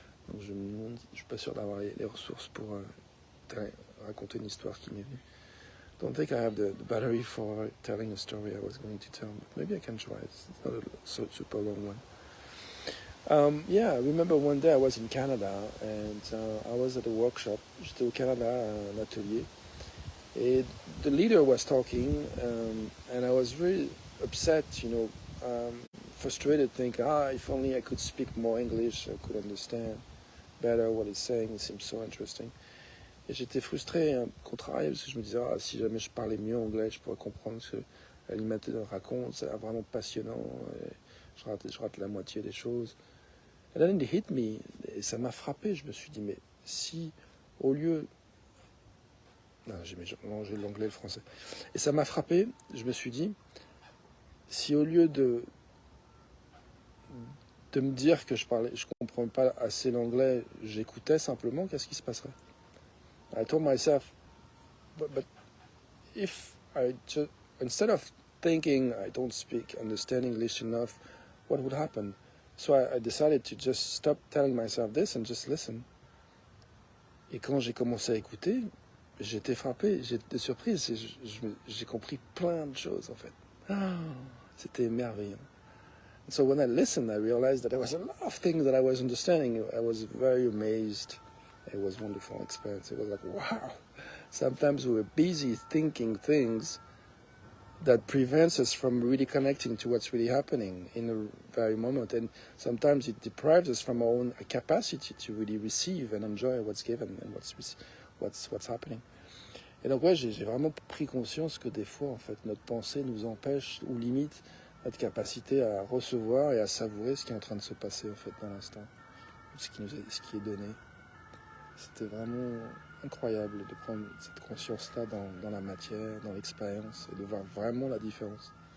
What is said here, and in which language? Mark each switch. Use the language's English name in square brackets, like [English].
[French] Donc je me demande, je suis pas sûr d'avoir les ressources pour raconter une histoire qui m'est venue. [English] Don't think I have the battery for telling a story I was going to tell, but maybe I can try. It's not a super long one. Yeah, I remember one day I was in Canada and I was at a workshop. [French] J'étais au Canada à un atelier. [English] And the leader was talking and I was really upset, frustrated, thinking, if only I could speak more English, I could understand better what he's saying. It seems so interesting. [French] Et j'étais frustré, contrarié, parce que je me disais, si jamais je parlais mieux anglais, je pourrais comprendre ce que l'animateur raconte, c'est vraiment passionnant, et je rate la moitié des choses. Et là, [English] it hit me, [French] et ça m'a frappé, je me suis dit, mais si, au lieu... Non, j'ai mélangé l'anglais et le français. Et ça m'a frappé, je me suis dit, si au lieu de me dire que je comprends pas assez l'anglais, j'écoutais simplement, qu'est-ce qui se passerait? [English] I told myself, but if I just, instead of thinking I don't understand English enough, what would happen? So I decided to just stop telling myself this and just listen. [French] Et quand j'ai commencé à écouter, j'étais frappé, j'étais surprise, j'ai compris plein de choses en fait. C'était merveilleux. [English] So when I listened, I realized that there was a lot of things that I was understanding. I was very amazed. It was a wonderful experience. It was like, wow. Sometimes we were busy thinking things that prevents us from really connecting to what's really happening in a very moment. And sometimes it deprives us from our own capacity to really receive and enjoy what's given and what's happening. [French] Et donc, ouais, j'ai vraiment pris conscience que des fois, en fait, notre pensée nous empêche ou limite notre capacité à recevoir et à savourer ce qui est en train de se passer, en fait, dans l'instant. Ce qui est donné. C'était vraiment incroyable de prendre cette conscience-là dans la matière, dans l'expérience, et de voir vraiment la différence.